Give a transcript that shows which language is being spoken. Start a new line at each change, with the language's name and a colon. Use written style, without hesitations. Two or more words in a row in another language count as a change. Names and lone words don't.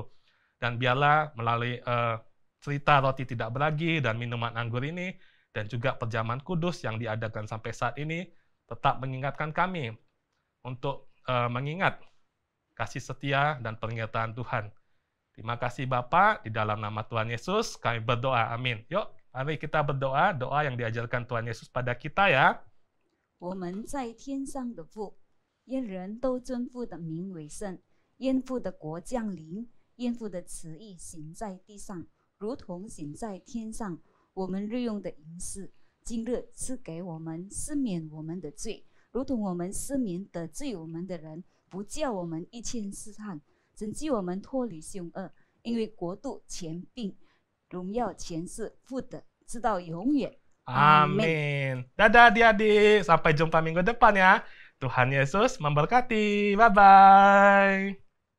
Indonesian: Dan biarlah melalui cerita roti tidak beragi dan minuman anggur ini, dan juga perjamuan kudus yang diadakan sampai saat ini, tetap mengingatkan kami untuk mengingat kasih setia dan pernyataan Tuhan. Terima kasih Bapa, di dalam nama Tuhan Yesus kami berdoa, amin. Yuk, mari kita berdoa, doa yang diajarkan Tuhan Yesus pada kita ya.
Chinese: 我们在天上的父，愿人都尊父的名为圣，愿父的国降临，愿父的旨意行在地上，如同行在天上。我们日用的饮食，今日赐给我们，赦免我们的罪，如同我们赦免得罪我们的人，不叫我们一切试探，拯救我们脱离凶恶。因为国度、权柄、荣耀全是父的，直到永远。
Indonesian: Amin. Dadah adik-adik, sampai jumpa minggu depan ya. Tuhan Yesus memberkati. Bye-bye.